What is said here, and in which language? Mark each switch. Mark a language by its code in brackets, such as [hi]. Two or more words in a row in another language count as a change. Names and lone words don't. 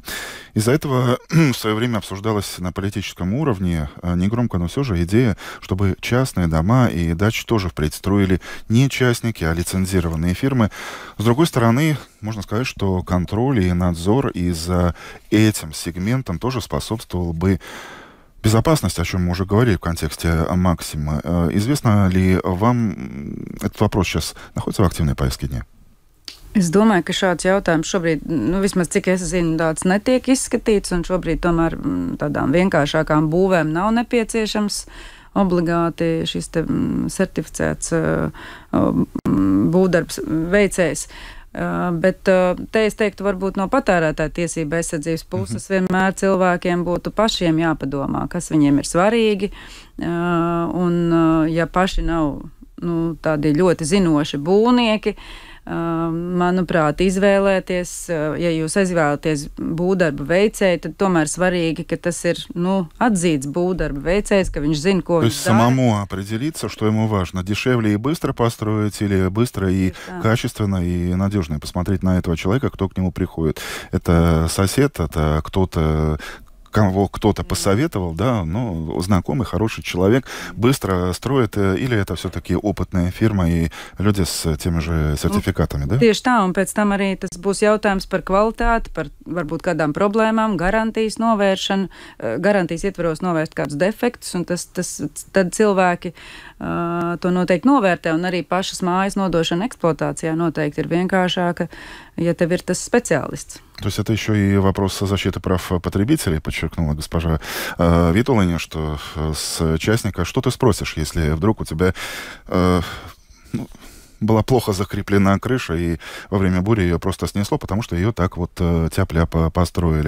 [ru] Из-за этого в свое время обсуждалась на политическом уровне, негромко, но все же, идея, чтобы частные дома и дачи тоже впредь строили не частники, а лицензированные фирмы. С другой стороны, можно сказать, что контроль и надзор и за этим сегментом тоже способствовал бы безопасности, о чем мы уже говорили в контексте Максима. Известно ли вам, этот вопрос сейчас находится в активной повестке дня? [lv] Es domāju, ka šāds jautājums šobrīd, vismaz cik es zinu, tāds netiek izskatīts, un šobrīd tomēr tādām vienkāršākām būvēm nav nepieciešams obligāti šis te certificēts būvdarbs veicējs. Bet te es teiktu, varbūt no patērētāja tiesība aizsardzības puses vienmēr cilvēkiem būtu pašiem jāpadomā, kas viņiem ir svarīgi, un ja paši nav tādi ļoti zinoši būvnieki, manuprāt, izvēlēties, ja jūs izvēlaties būvdarba veicēju, tad tomēr svarīgi, ka tas ir atzīts būvdarba veicējs, ka viņš zina, ko viņš dara. [ru] То есть самому определиться, что ему важно, дешевле и быстро построить или быстро и качественно и надежно, и посмотреть на этого человека, кто к нему приходит. Это сосед, это кого кто-то посоветовал, да, знакомый, хороший человек, быстро строит, или это все-таки опытная фирма и люди с теми же сертификатами, да? [lv] Tieši tā, un pēc tam arī tas būs jautājums par kvalitāti, par varbūt kādām problēmām, garantijas novēršanu, garantijas ietvaros novērst kādus defektus, un tad cilvēki to noteikti novērtē, un arī pašas mājas nodošana eksploatācijā noteikti ir vienkāršāka, ja tev ir tas специалист. [ru] То есть это еще и вопрос защиты прав потребителей, подчеркнула госпожа Витолине, что с частника что ты спросишь, если вдруг у тебя была плохо закреплена крыша, и во время бури ее просто снесло, потому что ее так вот тяп-ляп построили.